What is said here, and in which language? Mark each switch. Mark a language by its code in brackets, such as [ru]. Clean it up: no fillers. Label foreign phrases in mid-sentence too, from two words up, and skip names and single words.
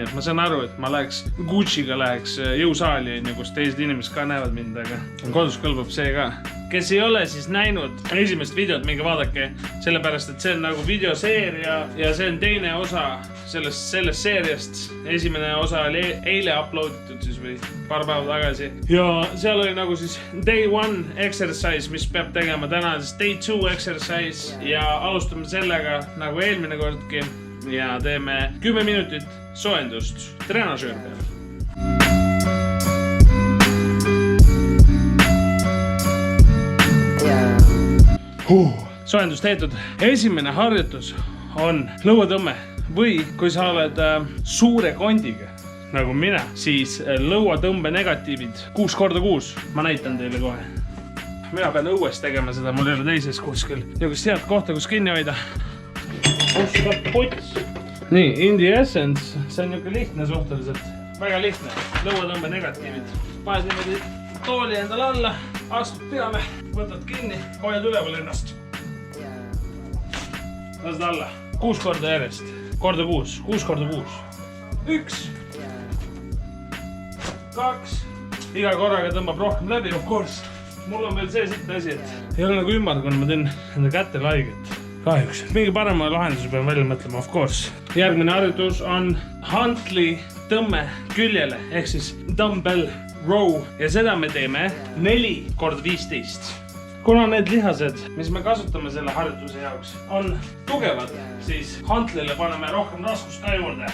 [et] Ma saan aru, et ma läheks Gucci'ga läheks jõusaali, kus teised inimesed ka näevad mind, aga kodus kõlbab see ka. Kes ei ole siis näinud esimest videot, minge vaadake, sellepärast, et see on nagu videoseeria ja see on teine osa sellest seeriast. Esimene osa oli eile uploaditud siis või paar päeva tagasi. Ja seal oli nagu siis [en] day 1 exercise, [et] mis peab tegema täna siis [en] day 2 exercise [et] ja alustame sellega nagu eelmine kordki ja teeme 10 minutit soojendust treenažööri peal. Soojendus tehtud. Esimene harjutus on lõuatõmme või kui sa oled suure kondiga, nagu mina, siis lõuatõmbe negatiivid 6x6. Ma näitan teile kohe. Mina pean õues tegema seda, mul ei ole teises kuskil. Niisugust head kohta, kus kinni hoida. Osta pots. Nii, [en] in the essence, [et] see on niisugune lihtne suhteliselt. Väga lihtne. Lõuatõmbe negatiivid. Paned niimoodi tooli endale alla, astud peame, võtad kinni, hoiad üleval ennast. Lased alla. 6 korda järjest. Korda 6. 6x6. 1. 2. Iga korraga tõmbab rohkem läbi, [en] of course. [et] Mul on veel see sitt asi, et ei ole nagu ümmargune, ma teen enda kätte laiget. Kahjuks. Mingi parema lahenduse pean välja mõtlema, [en] of course. [et] Järgmine harjutus on hantli tõmme küljele, ehk siis [en] dumbbell row [et] ja seda me teeme 4x15. Kuna need lihased, mis me kasutame selle harjutuse jaoks, on tugevad, siis hantlile paneme rohkem raskust ka juurde.